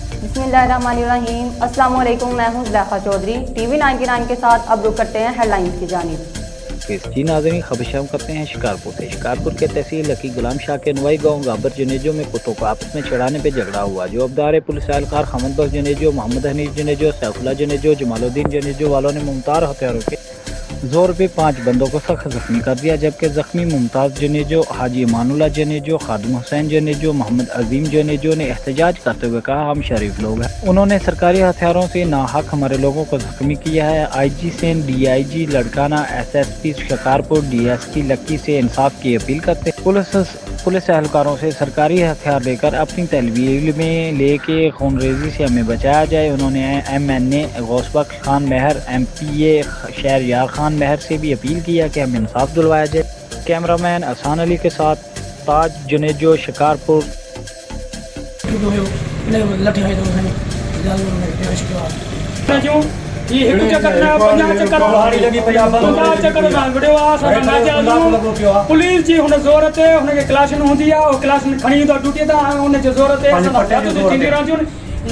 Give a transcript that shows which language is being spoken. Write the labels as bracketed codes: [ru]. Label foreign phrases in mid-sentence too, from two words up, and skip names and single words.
[ar] بسم الله الرحمن الرحيم۔ السلام علیکم, [ur] میں ہوں زلیخا چودھری. ٹی وی 99 کے ساتھ اب رک کرتے ہیں ہیڈلائنز کی جانب. جی ناظرین، خبر شام کرتے ہیں شکارپور سے۔ شکارپور کے تحصیل لکی غلام شاہ کے نوائی گاؤں گابر جنیجو میں کتوں کو آپس میں چڑھانے پر جھگڑا ہوا. جو ابدار پولیس اہلکار خمد بخش جنیجو، محمد حنیف جنیجو، سیف اللہ جنیجو، جمال الدین جنیجو والوں نے ممتاز ہتھیاروں کے زور پے 5 بندوں کو سخت زخمی کر دیا، جبکہ زخمی ممتاز جنیجو، حاجی مان اللہ جنیجو، خادم حسین جنیجو، محمد عظیم جنیجو نے احتجاج کرتے ہوئے کہا، ہم شریف لوگ ہیں. انہوں نے سرکاری ہتھیاروں سے ناحق ہمارے لوگوں کو زخمی کیا ہے. IG سین، DIG لاڑکانہ، SSP شکارپور، DSP لکی سے انصاف کی اپیل کرتے پولیس اہلکاروں سے سرکاری ہتھیار لے کر اپنی تحویل میں لے کے خونریزی سے ہمیں بچایا جائے. انہوں نے MNA غوث بخش خان مہر، MPA شہریار خان مہر سے بھی اپیل کیا کہ ہمیں انصاف دلوایا جائے. کیمرامین احسان علی کے ساتھ تاج جنیجو، شکارپور. [sd] पुलिस जी हुन ज़ोर ते हुनखे क्लाशन हूंदी आहे, उहो क्लाशन खणी ईंदो ड्यूटी तां, हुनजे ज़ोर ते थींदी रहंदियूं आहिनि।